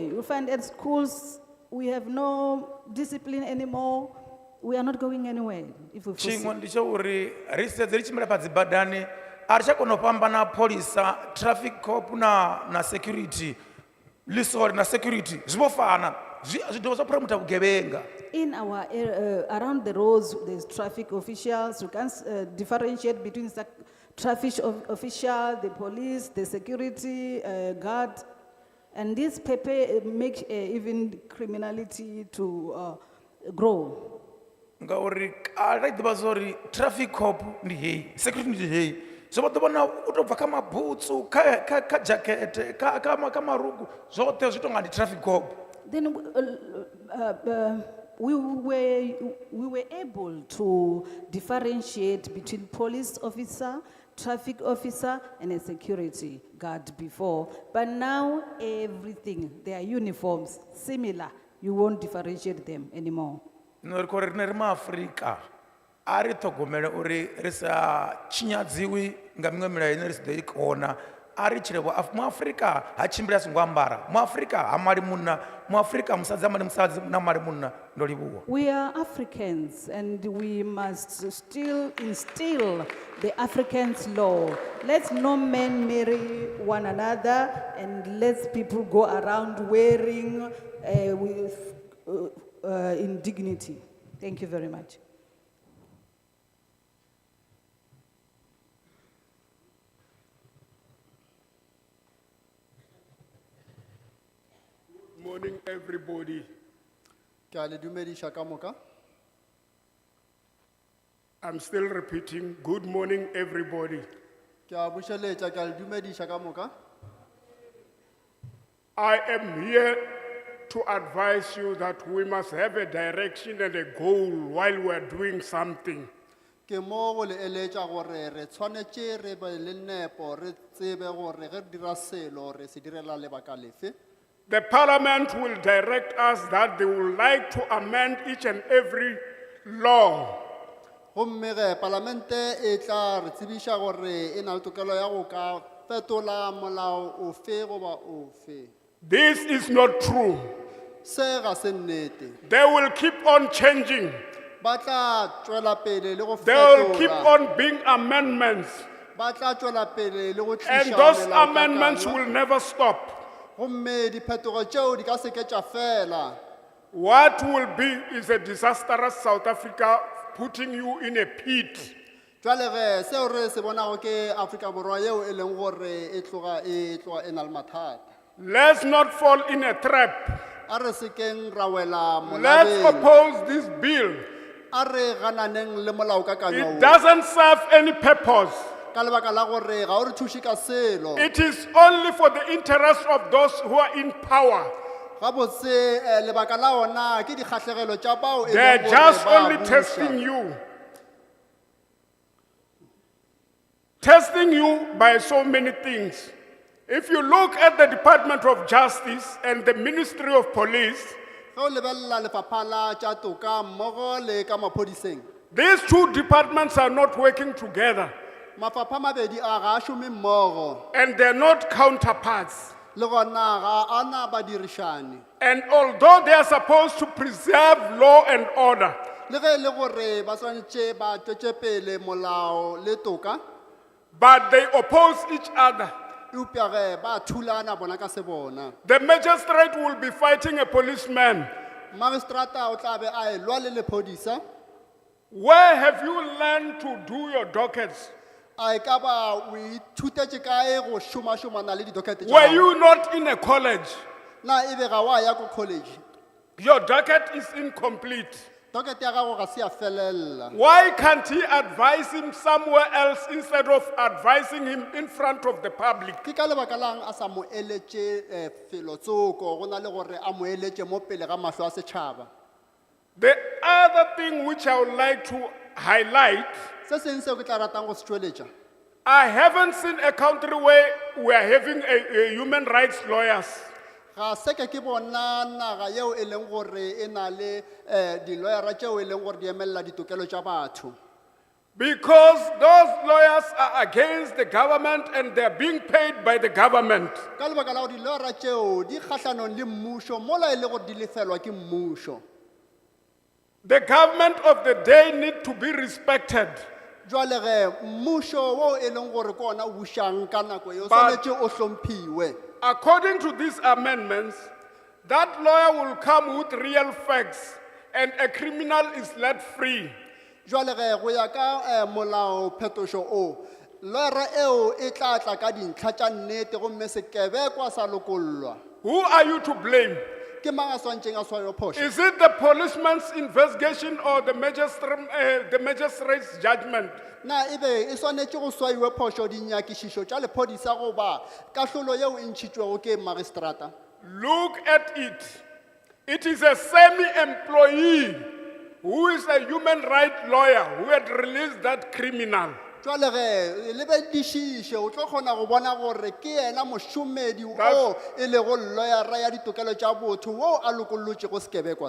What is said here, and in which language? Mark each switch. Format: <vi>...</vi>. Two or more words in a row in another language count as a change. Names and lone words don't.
<en>You find at schools we have no discipline anymore. We are not going anywhere if we forsake.</en> <ve>Chimwe ndi tsho uri ri sedze ri tshimbila pa dzibadani a ri tsha kona u fhambana pholisa</ve> <en>traffic cop</en> <ve>na security lisori na security zwi vho fana zwi dovha zwa promoter vhugevhenga.</ve> <en>In our around the roads there's traffic officials. You can't differentiate between traffic official, the police, the security guard, and this make even criminality to grow.</en> <ve>Ngauri kale ḓivha zori</ve> <en>traffic cop</en> <ve>ndi hei security ndi hei so vha ḓo vhona u tou bva kha mabutsu kha jacket kha marugu zwoṱhe zwi tonga ndi</ve> <en>traffic cop. then we were able to differentiate between police officer, traffic officer, and a security guard before. But now everything, their uniforms, similar. You won't differentiate them anymore.</en> <ve>no ri kho ri ne ri maafrika a ri ṱhogomele uri ri sa tshinyadziwi nga miṅwe milayo ine ri si ḓo i kona a ri tshile muafrika ha tshimbili a songo ambara muafrika ha mali munna muafrika musadzi ha mali musadzi na mali munna ndo livhuwa.</ve> <en>We are Africans and we must still instill the Africans law. Let no men marry one another and let people go around wearing with indignity. Thank you very much. Morning, everybody.</en> <nso>Ke a le dumedisha ka moka.</nso> <en>I'm still repeating, good morning, everybody.</en> <nso>Ke a bušeletša, ke a le dumedisha ka moka.</nso> <en>I am here to advise you that we must have a direction and a goal while we are doing something.</en> <nso>Ke mo go le eletša gore re tshwanetše re be le nepo re tsebe gore ge re dira selo re se direla lebaka lefe.</nso> <en>The parliament will direct us that they would like to amend each and every law.</en> <nso>Gomme ge parlamente e tla re tsebiša gore e na le tokelo ya go ka fetola molao ofe goba ofe.</nso> <en>This is not true.</en> <nso>Se ga se nnete.</nso> <en>They will keep on changing.</en> <nso>Ba tla tšwela pele le go</nso> <en>They will keep</en> <nso>fetola.</nso> <en>on being amendments.</en> <nso>Ba tla tšwela pele le go</nso> <en>And</en> <nso>tliša</nso> <en>those</en> <nso>melaokakanywa.</nso> <en>amendments will never stop.</en> <nso>Gomme diphetogo tšeo di ka se ke tša fela.</nso> <en>What will be is a disastrous South Africa putting you in a pit.</en> <nso>Jwale ge seo re se bonago ke Afrika Borwa yeo e leng gore e tloga e na le mathata.</nso> <en>Let's not fall in a trap.</en> <nso>A re se keng ra wela</nso> <en>Let's</en> <nso>molabeng.</nso> <en>oppose this bill.</en> <nso>A re gananeng le molaokakanywa</nso> <en>It</en> <nso>o.</nso> <en>doesn't serve any purpose.</en> <nso>Ka lebaka la gore ga o re thuše ka selo.</nso> <en>It is only for the interest of those who are in power.</en> <nso>Gabotse lebaka la ona ke dikgatlhegelo tša bao e</nso> <en>They're</en> <nso>leng gore</nso> <en>just</en> <nso>ba</nso> <en>only</en> <nso>buša.</nso> <en>testing you. Testing you by so many things. If you look at the Department of Justice and the Ministry of Police,</en> <nso>Ge o lebelela lefapha la tša toka mmogo le ka maphodiseng.</nso> <en>these two departments are not working together.</en> <nso>Mafapha mabedi a ga a šome mmogo.</nso> <en>And they're not counterparts.</en> <nso>Le gona ga ana badirišane.</nso> <en>And although they are supposed to preserve law and order,</en> <nso>Le ge e le gore ba swanetše ba tšwetše pele molao le toka.</nso> <en>but they oppose each other.</en> <nso>Eupša ge ba thulana bona ka se bona.</nso> <en>The magistrate will be fighting a policeman.</en> <nso>Magistrata o tla be a e lwa le lephodisa.</nso> <en>Where have you learned to do your dockets?</en> <nso>A e ka ba o ithutetše kae go šomašomana le didokete tša</nso> <en>Were</en> <nso>gago?</nso> <en>you not in a college?</en> <nso>Na e be ga wa ya ko college.</nso> <en>Your docket is incomplete.</en> <nso>Dokete ya gago ga se ya felelela.</nso> <en>Why can't he advise him somewhere else instead of advising him in front of the public?</en> <nso>Ke ka lebaka lang a sa mo eletše felotsoko go na le gore a mo eletše mo pele ga mahlo a setšhaba.</nso> <en>The other thing which I would like to highlight,</en> <nso>Se seng seo ke tla ratang go se tšweletša.</nso> <en>I haven't seen a country where we are having a human rights lawyers.</en> <nso>Ga se ke bona naga yeo e leng gore e na le di-lawyera tšeo e leng gore di emelela ditokelo tša batho.</nso> <en>Because those lawyers are against the government and they're being paid by the government.</en> <nso>Ka lebaka la gore di-lawyera tšeo di kgatlhanong le mmušo mola e le gore di lefelwa ke mmušo.</nso> <en>The government of the day need to be respected.</en> <nso>Jwale ge mmušo wo e leng gore ke ona o bušang ka nako eo</nso> <en>But-</en> <nso>swanetše o hlomphiwe.</nso> <en>According to these amendments, that lawyer will come with real facts and a criminal is let free.</en> <nso>Jwale ge go ya ka molao phetošo o, lawyera eo e tla tla ka dintlha tša nnete gomme sekebekwa sa lokollwa.</nso> <en>Who are you to blame?</en> <nso>Ke mang a swantšeng a sware phošo?</nso> <en>Is it the policeman's investigation or the magistrate's judgment?</en> <nso>Na ebe e swanetše go swaiwe phošo dinyakišišo tša lephodisa goba kahlolo yeo e ntšhitšwego ke magistrata.</nso> <en>Look at it. It is a semi-employee who is a human rights lawyer who had released that criminal.</en> <nso>Jwale ge le bedishiše o tlo kgona go bona gore ke yena mošomedi o e lego lawyer ya ditokelo tša botho wo a lokolotšego sekebekwa se</nso>